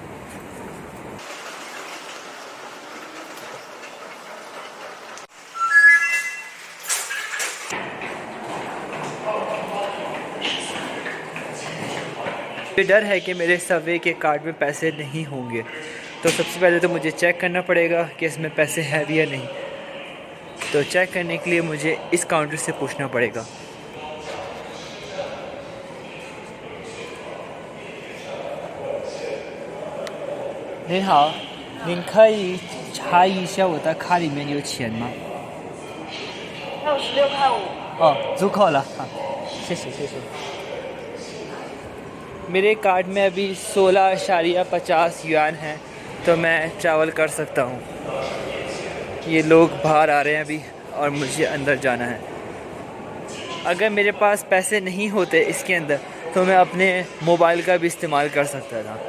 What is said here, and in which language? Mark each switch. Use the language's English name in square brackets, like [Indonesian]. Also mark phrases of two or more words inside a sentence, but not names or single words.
[Hindi] मुझे डर है कि मेरे सबवे के कार्ड में पैसे नहीं होंगे, तो सबसे पहले तो मुझे चेक करना पड़ेगा कि इसमें पैसे हैं भी या नहीं। तो चेक करने के लिए मुझे इस काउंटर से पूछना पड़ेगा। [Chinese] 您好，您可以查一下我的卡里面有钱吗？还有16.5块。哦，足够了，好，谢谢谢谢。 [Hindi] मेरे कार्ड में अभी 16.50 युआन है, तो मैं ट्रैवल कर सकता हूँ। ये लोग बाहर आ रहे हैं अभी और मुझे अंदर जाना है। अगर मेरे पास पैसे नहीं होते इसके अंदर तो मैं अपने मोबाइल का भी इस्तेमाल कर सकता था।